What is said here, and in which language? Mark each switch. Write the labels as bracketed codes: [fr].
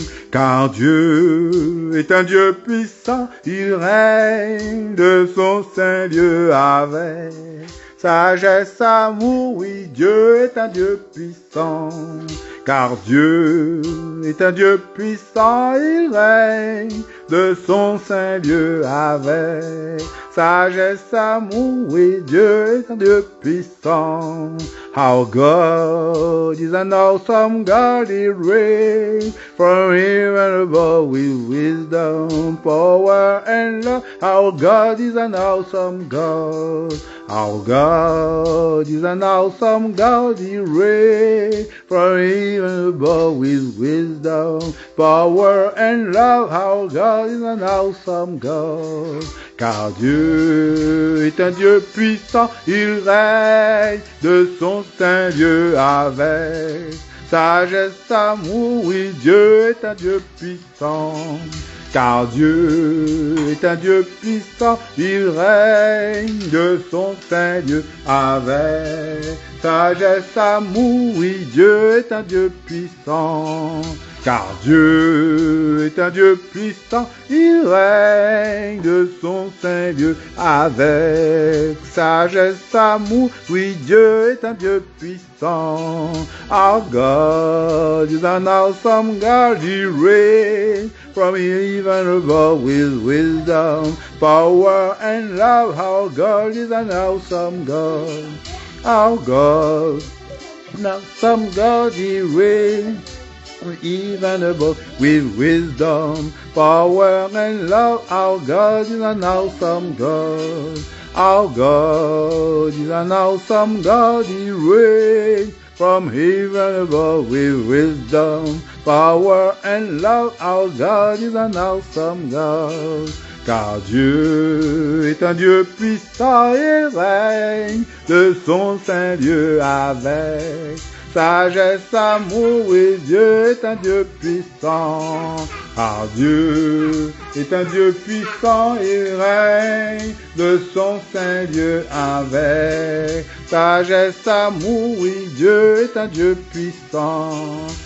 [fr] Car Dieu est un Dieu puissant, il règne de son saint lieu avec sagesse, amour, oui, Dieu est un Dieu puissant. Car Dieu est un Dieu puissant, il règne de son saint lieu avec sagesse, amour, oui, Dieu est un Dieu puissant. [en] Our God is an awesome God, he reigns from heaven above with wisdom, power, and love. Our God is an awesome God. Our God is an awesome God, he reigns from heaven above with wisdom, power, and love. Our God is an awesome God. [fr] Car Dieu est un Dieu puissant, il règne de son saint lieu avec sagesse, amour, oui, Dieu est un Dieu puissant. Car Dieu est un Dieu puissant, il règne de son saint lieu avec sagesse, amour, oui, Dieu est un Dieu puissant. Car Dieu est un Dieu puissant, il règne de son saint lieu avec sagesse, amour, oui, Dieu est un Dieu puissant. [en] Our God is an awesome God, he reigns from heaven above with wisdom, power, and love. Our God is an awesome God. Our God is an awesome God, he reigns even above with wisdom, power, and love. Our God is an awesome God. Our God is an awesome God, he reigns from heaven above with wisdom, power, and love. Our God is an awesome God. [fr] Car Dieu est un Dieu puissant, il règne de son saint lieu avec sagesse, amour, oui, Dieu est un Dieu puissant. Car Dieu est un Dieu puissant, il règne de son saint lieu avec sagesse, amour, oui, Dieu est un Dieu puissant.